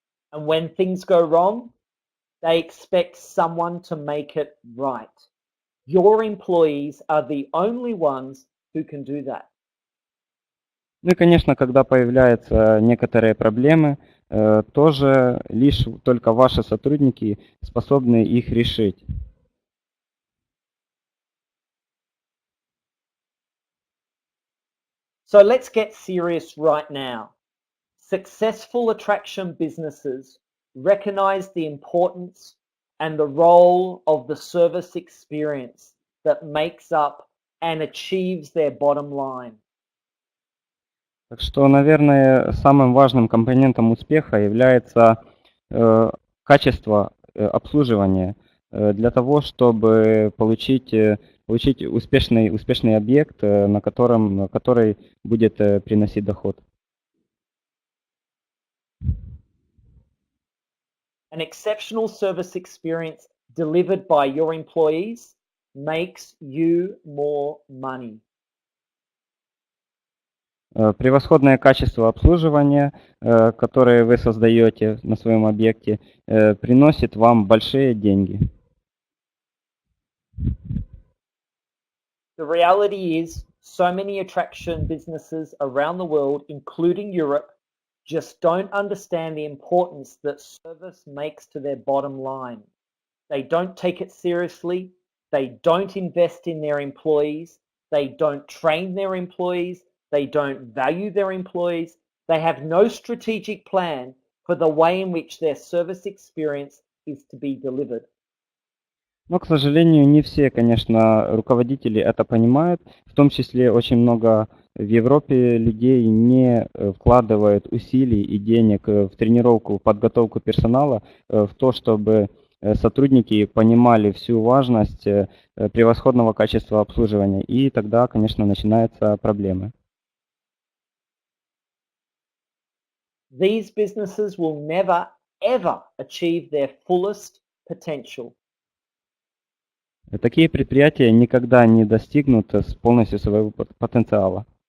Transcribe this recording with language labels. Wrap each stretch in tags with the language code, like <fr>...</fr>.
<en>And when things go wrong, they expect someone to make it right. Your employees are the only ones who can do that.</en> <ru>Ну и, конечно, когда появляются некоторые проблемы, тоже лишь только ваши сотрудники способны их решить.</ru> <en>So let's get serious right now. Successful attraction businesses recognize the importance and the role of the service experience that makes up and achieves their bottom line.</en> <ru>Так что, наверное, самым важным компонентом успеха является качество обслуживания для того, чтобы получить успешный объект, который будет приносить доход.</ru> <en>An exceptional service experience delivered by your employees makes you more money.</en> <ru>Превосходное качество обслуживания, которое вы создаете на своем объекте, приносит вам большие деньги.</ru> <en>The reality is, so many attraction businesses around the world, including Europe, just don't understand the importance that service makes to their bottom line. They don't take it seriously, they don't invest in their employees, they don't train their employees, they don't value their employees, they have no strategic plan for the way in which their service experience is to be delivered.</en> <ru>Но, к сожалению, не все, конечно, руководители это понимают. В том числе очень много в Европе людей не вкладывают усилий и денег в тренировку, в подготовку персонала, в то, чтобы сотрудники понимали всю важность превосходного качества обслуживания. И тогда, конечно, начинаются проблемы.</ru> <en>These businesses will never, ever achieve their fullest potential.</en> <ru>Такие предприятия никогда не достигнут полностью своего потенциала.</ru>